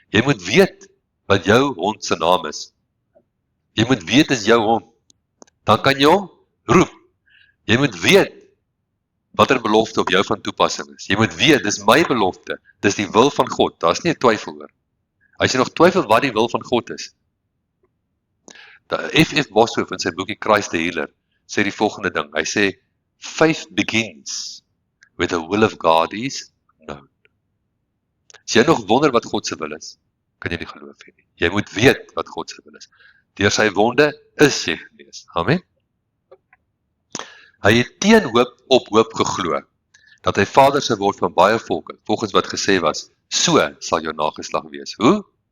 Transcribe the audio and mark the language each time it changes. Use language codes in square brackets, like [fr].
[af] Jy moet weet wat jou hond se naam is. Jy moet weet is jou hond. Dan kan jy hom roep. Jy moet weet watter belofte op jou van toepassing is. Jy moet weet, dis my belofte. Dis die wil van God. Daar's nie 'n twyfel oor. As jy nog twyfel wat die wil van God is. F.F. Boshoff in sy boekie Christ the Healer sê die volgende ding. Hy sê, [en] faith begins where the will of God is known. [af] As jy nog wonder wat God se wil is, kan jy nie geloof hê nie. Jy moet weet wat God se wil is. Deur sy wonde is jy genees. Amen. Hy het teen hoop op hoop geglo, dat hy vader sou word van baie volke, volgens wat gesê was, so sal jou nageslag wees. Hoe?